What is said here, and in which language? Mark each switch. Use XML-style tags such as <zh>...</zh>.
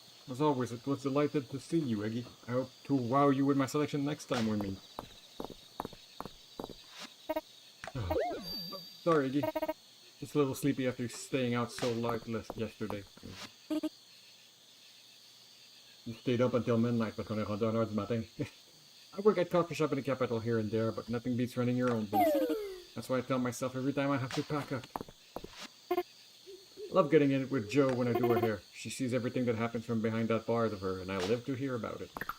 <en>As always, it was delighted to see you, Iggy. I hope to wow you with my selection next time we meet. Sorry, Iggy. Just a little sleepy after staying out so late yesterday. You stayed up until midnight, but</en> <fr>qu'on est rendu à 1h du matin.</fr> <en>I work at coffee shop in the capital here and there, but nothing beats running your own business. That's why I tell myself every time I have to pack up. I love getting in it with Jo when I do her hair. She sees everything that happens from behind that bars of her, and I live to hear about it.</en>